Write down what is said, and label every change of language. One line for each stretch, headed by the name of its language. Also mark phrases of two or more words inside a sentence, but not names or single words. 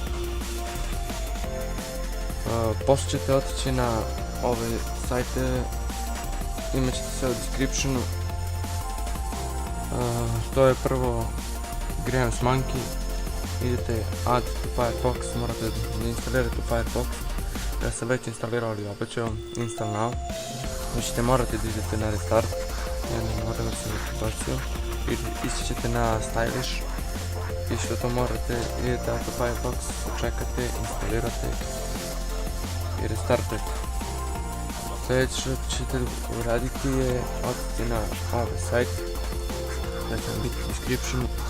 Bosnian: Poslije ćete otići na ove sajte, imat ćete sve u descriptionu. To je prvo Grams Monkey, idete
English: add to Firefox,
Bosnian: morate da instalirate Firefox. Ja sam već instalirao, ali opet ću vam
English: install now.
Bosnian: Vi ćete morati da idete na restart, ja ne moram da sam bacio. Ići ćete na stylish, isto to morate, idete
English: add to Firefox,
Bosnian: čekate, instalirate i restartate. Sljedeće što ćete uraditi je otići na ovaj sajt, da će vam biti u descriptionu.